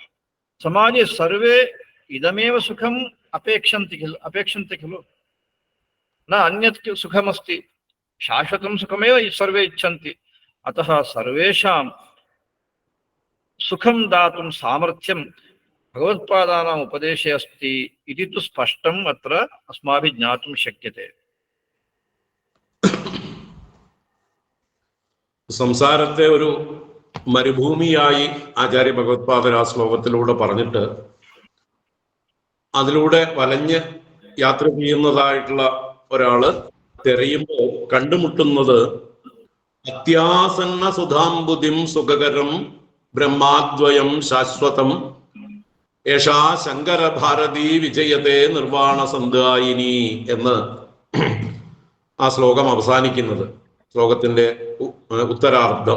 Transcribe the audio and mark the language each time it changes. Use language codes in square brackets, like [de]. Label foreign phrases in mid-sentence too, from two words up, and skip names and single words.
[sa] समाजे सर्वे इदमेव सुखम् अपेक्षन्ते खलु। न अन्यत् सुखमस्ति, शाश्वतं सुखमेव सर्वे इच्छन्ति। अतः सर्वेषां सुखं दातुं सामर्थ्यं भगवत्पादानाम् उपदेशे अस्ति इति तु स्पष्टम् अत्र अस्माभिः ज्ञातुं शक्यते। [ml] സംസാരത്തെ ഒരു മരുഭൂമിയായി ആചാര്യ ഭഗവത്പാദർ ആ ശ്ലോകത്തിലൂടെ പറഞ്ഞിട്ട് അതിലൂടെ വലഞ്ഞ് യാത്ര ചെയ്യുന്നതായിട്ടുള്ള ഒരാള് തിരയുമ്പോൾ കണ്ടുമുട്ടുന്നത് [sa] അത്യാസന്ന സുധാംബുദിം സുഖകരം ബ്രഹ്മാദ്വയം ശാശ്വതം യേഷാ ശങ്കര ഭാരതി വിജയത്തെ നിർവാണ സന്ധായിനി [ml] എന്ന് ആ ശ്ലോകം അവസാനിക്കുന്നത്, ശ്ലോകത്തിന്റെ ഉത്തരാർദ്ധം.